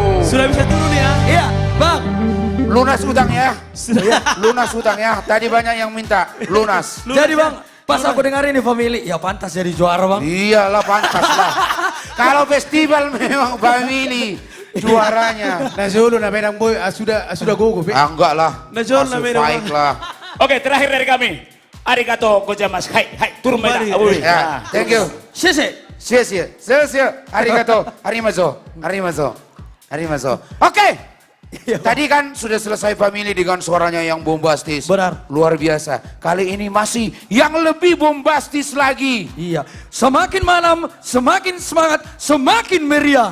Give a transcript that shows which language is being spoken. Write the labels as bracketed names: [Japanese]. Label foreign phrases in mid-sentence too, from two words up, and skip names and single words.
[Indonesian] Sudah bisa turun ya? Iya, Bang. Lunas utang ya. Lunas utang ya. Tadi banyak yang minta lunas. Jadi Bang, pas aku dengar ini family, ya pantas jadi juara Bang. Iyalah pantas lah. Kalau festival memang family juaranya. [Batak Toba] Najolo na medang boy sudah gogo. [Indonesian] Enggak lah. [Batak Toba] Najolo na medang. [Indonesian] Baiklah. Oke, terakhir dari kami. [Japanese] Arigato gozaimasu. [Indonesian] Hai, turun beda. Ya, [English] thank you. [Japanese] Shie. Arigato. Arimazo. Oke. [Indonesian] Tadi kan sudah selesai family dengan suaranya yang bombastis. Benar. Luar biasa. Kali ini masih yang lebih bombastis lagi. Iya. Semakin malam, semakin semangat, semakin meriah.